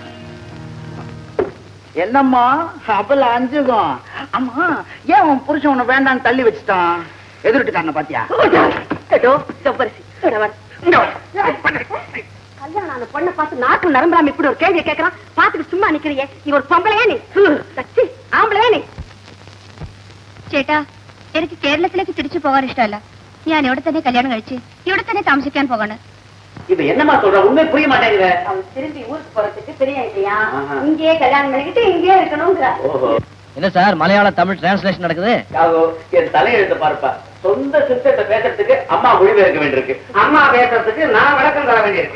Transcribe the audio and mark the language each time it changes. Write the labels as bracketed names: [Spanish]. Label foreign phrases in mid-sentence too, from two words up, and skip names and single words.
[Tamil] என்னம்மா அப்பல அஞ்சுகம். அம்மா ஏன் உன் புருஷன் உன்னை வேண்டான்னு தள்ளி வச்சுட்டான்? எதிர்ட்டுக்காரன பாத்தியா? கல்யாணம் அந்த பொண்ணை பார்த்து நாக்கு நரம்புறாம இப்படி ஒரு கேள்வியை கேட்கறான். பாத்துட்டு சும்மா நிக்கிறியே. நீ ஒரு பொம்பளையா? நீ ஆம்பளையா? நீ [Malayalam] ചേട്ടാ എനിക്ക് കേരളത്തിലേക്ക് തിരിച്ചു പോകാൻ ഇഷ്ടമല്ല. ഞാൻ ഇവിടെ തന്നെ കല്യാണം കഴിച്ച് ഇവിടെ തന്നെ താമസിക്കാൻ പോകണം. [Tamil] இப்ப என்னமா சொல்ற? உண்மை புரிய மாட்டேங்குற. அவன் திரும்பி ஊருக்கு போறதுக்கு பெரிய இல்லையா? இங்கேயே கல்யாணம் பண்ணிக்கிட்டு இங்கேயே இருக்கணும்ங்கிற. என்ன சார் மலையாள தமிழ் டிரான்ஸ்லேஷன் நடக்குது? என் தலையெழுத்து பார்ப்பா. சொந்த சிஸ்டத்தை பேசுறதுக்கு அம்மா மொழிபெயர்க்க வேண்டியிருக்கு. அம்மா பேசுறதுக்கு நான் விளக்கம் தர வேண்டியிருக்கு.